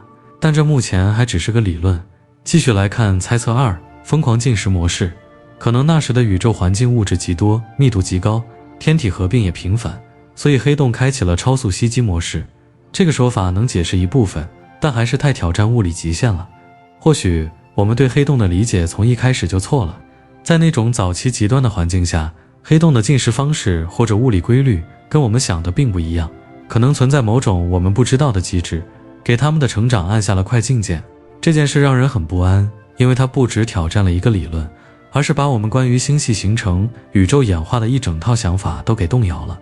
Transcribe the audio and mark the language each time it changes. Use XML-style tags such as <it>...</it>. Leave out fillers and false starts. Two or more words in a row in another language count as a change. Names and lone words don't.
<zh>但這目前還只是個理論。繼續來看猜測2，瘋狂進食模式。可能那時的宇宙環境物質極多，密度極高，天體合併也頻繁，所以黑洞開啟了超速吸積模式。這個說法能解釋一部分，但還是太挑戰物理極限了。或許我們對黑洞的理解從一開始就錯了。在那種早期極端的環境下，黑洞的進食方式或者物理規律跟我們想的並不一樣，可能存在某種我們不知道的機制，給他們的成長按下了快進鍵。這件事讓人很不安，因為它不只挑戰了一個理論，而是把我們關於星系形成、宇宙演化的一整套想法都給動搖了。</zh>